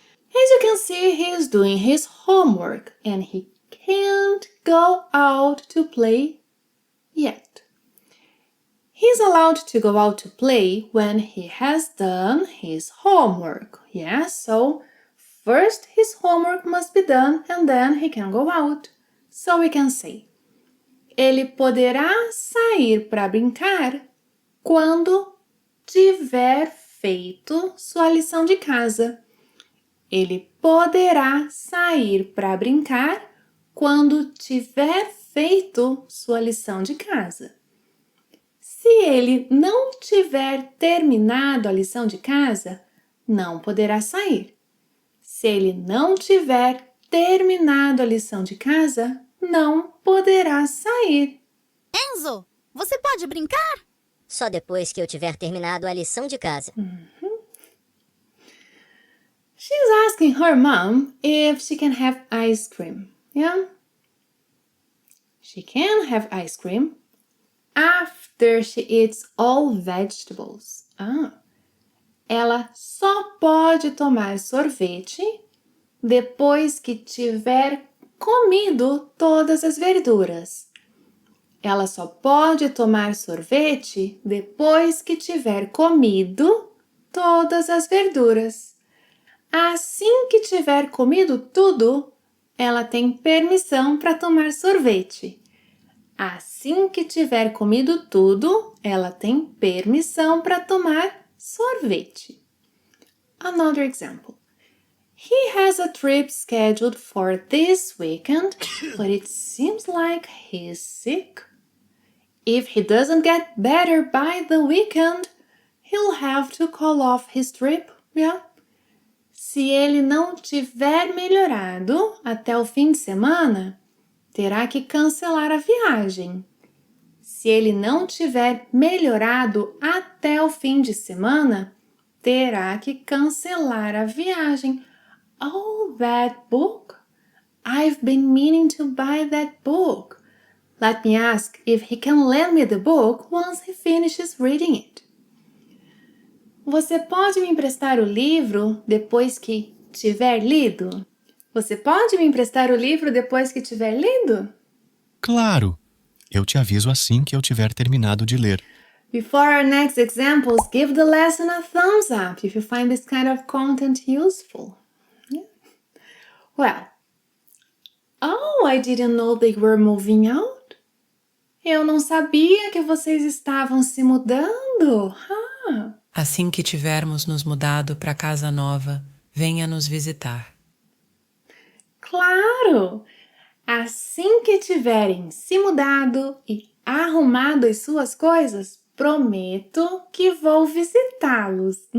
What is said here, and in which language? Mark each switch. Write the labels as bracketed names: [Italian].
[English] As you can see, he is doing his homework and he can't go out to play yet. He's allowed to go out to play when he has done his homework. Yes, so first his homework must be done and then he can go out. So we can say, [Portuguese] ele poderá sair para brincar quando tiver feito sua lição de casa. Ele poderá sair para brincar quando tiver feito sua lição de casa. Se ele não tiver terminado a lição de casa, não poderá sair. Se ele não tiver terminado a lição de casa, não poderá sair. Enzo, você pode brincar? Só depois que eu tiver terminado a lição de casa. [English] She's asking her mom if she can have ice cream. Yeah? She can have ice cream after she eats all vegetables. [Portuguese] Ela só pode tomar sorvete depois que tiver comido todas as verduras. Ela só pode tomar sorvete depois que tiver comido todas as verduras. Assim que tiver comido tudo, ela tem permissão para tomar sorvete. Assim que tiver comido tudo, ela tem permissão para tomar sorvete. [English] Another example. He has a trip scheduled for this weekend, but it seems like he's sick. If he doesn't get better by the weekend, he'll have to call off his trip, yeah? [Portuguese] Se ele não tiver melhorado até o fim de semana, terá que cancelar a viagem. Se ele não tiver melhorado até o fim de semana, terá que cancelar a viagem. [English] Oh, that book! I've been meaning to buy that book. Let me ask if he can lend me the book once he finishes reading it. [Portuguese] Você pode me emprestar o livro depois que tiver lido? Você pode me emprestar o livro depois que tiver lido? Claro! Eu te aviso assim que eu tiver terminado de ler. [English] Before our next examples, give the lesson a thumbs up if you find this kind of content useful. Yeah. Well, I didn't know they were moving out. [Portuguese] Eu não sabia que vocês estavam se mudando. Assim que tivermos nos mudado para casa nova, venha nos visitar. Claro! Assim que tiverem se mudado e arrumado as suas coisas, prometo que vou visitá-los.